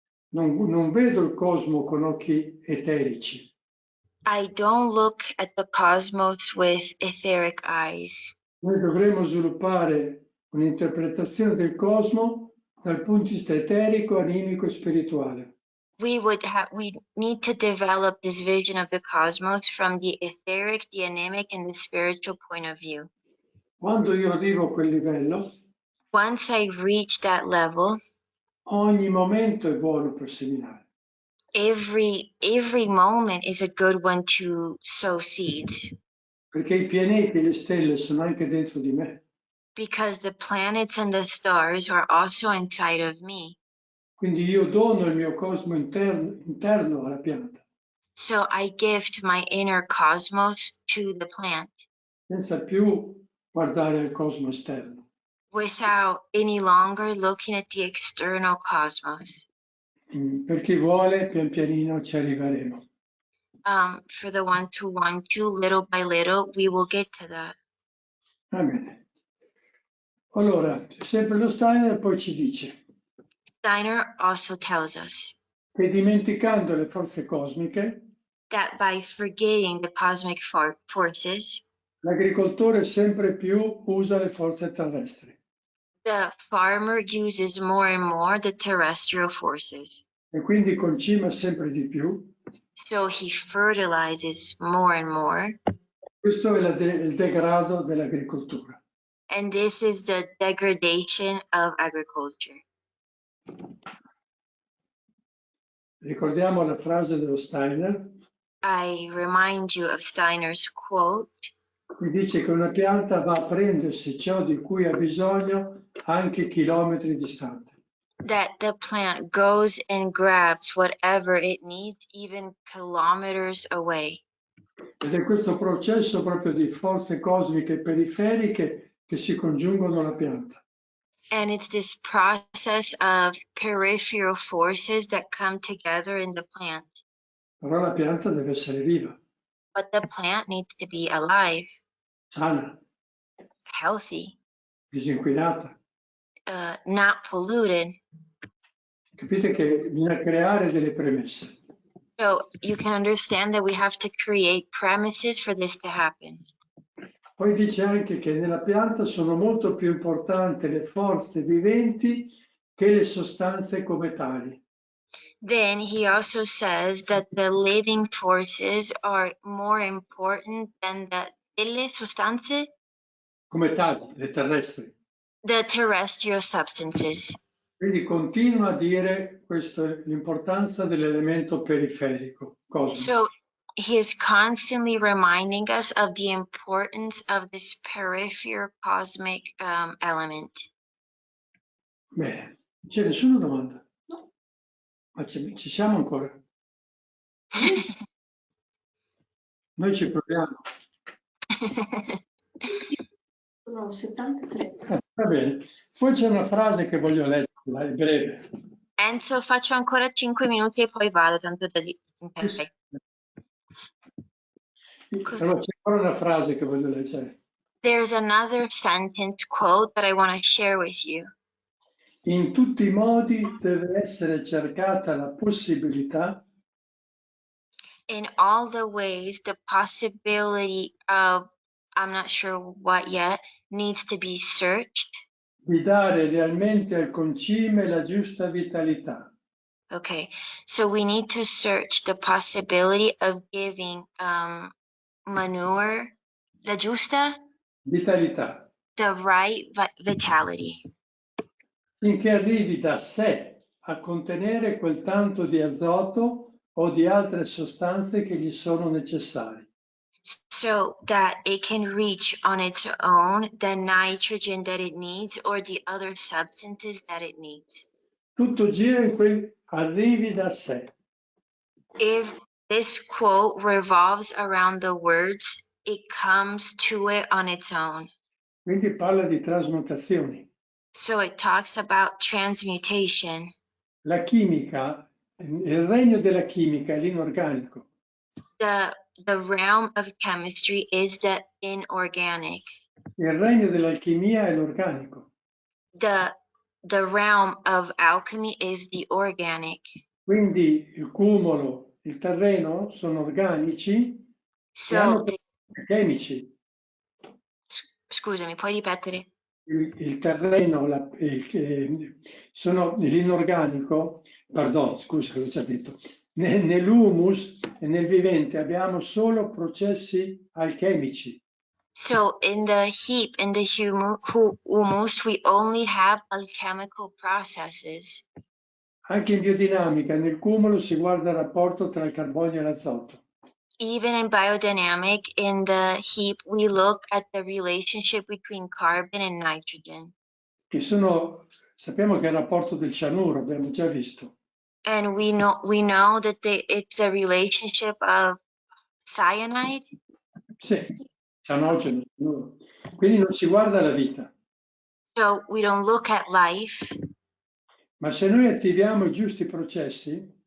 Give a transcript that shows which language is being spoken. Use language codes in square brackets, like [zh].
[it] Non vedo il cosmo con occhi eterici. [en] I don't look at the cosmos with etheric eyes. [it] Noi dovremmo sviluppare un'interpretazione del cosmo dal punto di vista eterico, animico e spirituale. [en] We need to develop this vision of the cosmos from the etheric, the anemic, and the spiritual point of view. [it] Quando io arrivo a quel livello, [en] Once I reach that level, [it] ogni momento è buono per seminare. [en] every moment is a good one to sow seeds. [it] Perché i pianeti e le stelle sono anche dentro di me. [en] Because the planets and the stars are also inside of me. [it] Quindi io dono il mio cosmo interno alla pianta, [en] So I gift my inner cosmos to the plant [it] senza più guardare al cosmo esterno. [en] without any longer looking at the external cosmos. [it] Per chi vuole, pian pianino ci arriveremo. [en] For the ones who want to, little by little, we will get to that. [it] Va bene. Allora, sempre lo Steiner poi ci dice [en] Steiner also tells us [it] che dimenticando le forze cosmiche, [en] that by forgetting the cosmic forces, [it] l'agricoltore sempre più usa le forze terrestri [en] the farmer uses more and more the terrestrial forces. [it] e quindi concima sempre di più. [en] So he fertilizes more and more. [it] Questo è il degrado dell'agricoltura. [en] And this is the degradation of agriculture. [it] Ricordiamo la frase dello Steiner, [en] I remind you of Steiner's quote [it] qui dice che una pianta va a prendersi ciò di cui ha bisogno anche chilometri distante. [en] that the plant goes and grabs whatever it needs, even kilometers away. [it] Ed è questo processo proprio di forze cosmiche periferiche che si congiungono alla pianta. [en] And it's this process of peripheral forces that come together in the plant. [it] Però la pianta deve essere viva, [en] But the plant needs to be alive, [it] sana, [en] healthy, [it] disinquinata. [en] not polluted. [it] Capite che bisogna creare delle premesse. [en] So you can understand that we have to create premises for this to happen. [it] Poi dice anche che nella pianta sono molto più importanti le forze viventi che le sostanze come tali. [en] Then he also says that the living forces are more important than [it] delle sostanze, Come tali, le terrestri. [en] the terrestrial substances. [it] Quindi continua a dire l'importanza dell'elemento periferico, cosmico. [en] So he is constantly reminding us of the importance of this peripheral cosmic element. [it] Bene, non c'è nessuna domanda? No. Ma ci siamo ancora? Noi ci proviamo. Sono 73. Va bene. Poi c'è una frase che voglio leggerla, è breve. Enzo, faccio ancora 5 minuti e poi vado, tanto da dire. Okay. Allora c'è ancora una frase che voglio leggere. [en] There's another sentence quote that I want to share with you. [it] In tutti i modi deve essere cercata la possibilità [en] In all the ways, the possibility of, I'm not sure what yet, needs to be searched. [it] di dare realmente al concime la giusta vitalità. [en] Okay, so we need to search the possibility of giving manure, [it] la giusta, Vitalità. [en] the right vitality. [it] Finché arrivi da sé a contenere quel tanto di azoto o di altre sostanze che gli sono necessarie. [en] So that it can reach on its own the nitrogen that it needs or the other substances that it needs. [it] Tutto gira in quel arrivi da sé. [en] If this quote revolves around the words, it comes to it on its own. [it] Quindi parla di trasmutazioni. [en] So it talks about transmutation. [it] La chimica, il regno della chimica è l'inorganico. [en] The realm of chemistry is the inorganic. [it] Il regno dell'alchimia è l'organico. [en] The realm of alchemy is the organic. [it] Quindi il cumulo, il terreno sono organici e hanno chimici. Scusami, puoi ripetere? Il terreno sono l'inorganico, perdono, scusa, l'ho già detto. Nell'humus e nel vivente abbiamo solo processi alchemici. [en] So in the heap, in the humus, we only have alchemical processes. [it] Anche in biodinamica, nel cumulo si guarda il rapporto tra il carbonio e l'azoto. [en] Even in biodynamic, in the heap, we look at the relationship between carbon and nitrogen. [it] Sappiamo che è il rapporto del cianuro, abbiamo già visto. [en] And we know that it's a relationship of cyanide. [it] Sì, cianogeno. Quindi non si guarda la vita. [en] So we don't look at life. [it] Ma se noi attiviamo i giusti processi,